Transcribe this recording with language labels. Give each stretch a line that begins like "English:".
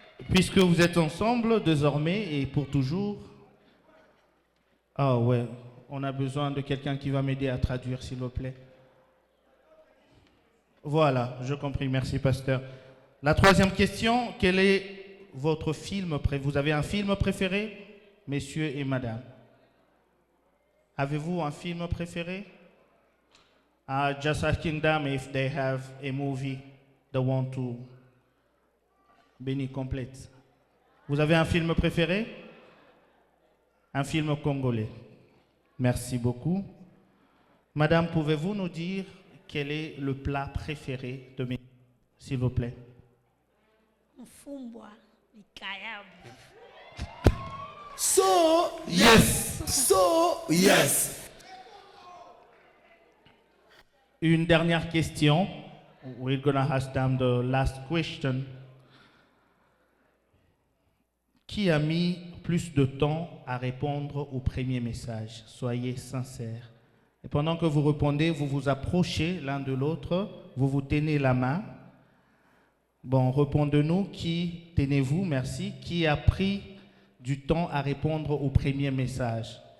French: Puisque vous êtes ensemble désormais et pour toujours. Ah ouais, on a besoin de quelqu'un qui va m'aider à traduire, s'il vous plaît. Voilà, je compris. Merci, pasteur. La troisième question, quel est votre film préféré? Vous avez un film préféré, messieurs et madame? Avez-vous un film préféré?
English: Just asking them if they have a movie they want to be complete.
French: Vous avez un film préféré? Un film congolais. Merci beaucoup. Madame, pouvez-vous nous dire quel est le plat préféré de mes... S'il vous plaît.
Lingala: Mfumbwa, likayabu.
English: So, yes. So, yes.
French: Une dernière question.
English: We're gonna ask them the last question.
French: Qui a mis plus de temps à répondre au premier message? Soyez sincères. Et pendant que vous répondez, vous vous approchez l'un de l'autre, vous vous tenez la main. Bon, répondez-nous. Qui, tenez-vous, merci. Qui a pris du temps à répondre au premier message?